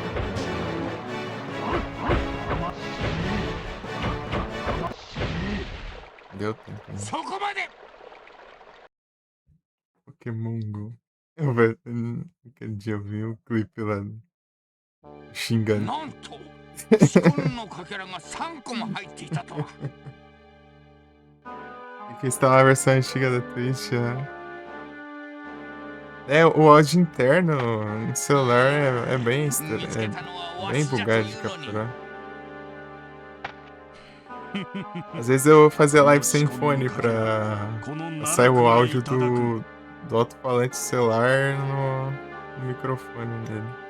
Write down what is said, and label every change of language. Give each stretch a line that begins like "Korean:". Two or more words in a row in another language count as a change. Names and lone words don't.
Portuguese: Deu tempo, né? Pokémon Go. Aquele dia eu vi um clipe lá xingando.
Japanese: なんと四魂のかけらが3個も入っていたとは。
Portuguese: Aqui está uma versão antiga da Twitch, né? É, o áudio interno no celular é bem bugado de capturar. Às vezes eu fazia live sem fone pra sair o áudio do alto-falante do celular no microfone dele.